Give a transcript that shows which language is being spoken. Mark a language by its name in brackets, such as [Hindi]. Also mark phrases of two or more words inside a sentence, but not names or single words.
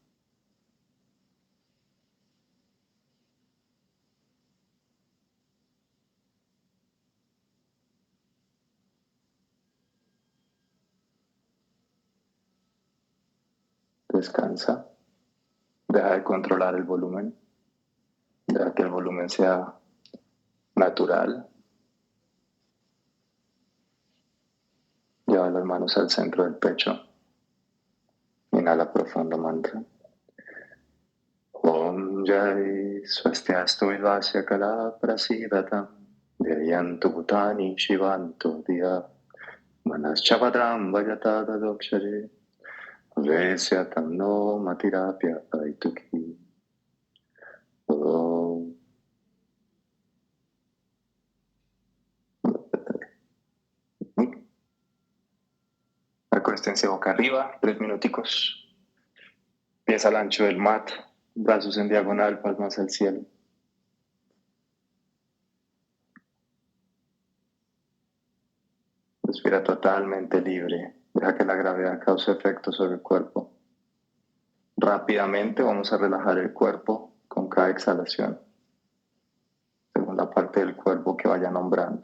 [Spanish] Descansa, deja de controlar el volumen, deja que el volumen sea natural. Lleva las manos al centro del pecho. Inhala profundo mantra. [Sanskrit] Om Jai Swastiastu Vivasya Kala Prasidatam Dhyayantu Bhutani Shivantu Diya Manaschavadram Vajata Dokshare Vesya Tamno Matirapya Aituki Om. [Spanish] Acuéstense boca arriba, 3 minuticos. Pies al ancho del mat, brazos en diagonal, palmas al cielo. Respira totalmente libre. Deja que la gravedad cause efecto sobre el cuerpo. Rápidamente vamos a relajar el cuerpo con cada exhalación, según la parte del cuerpo que vaya nombrando.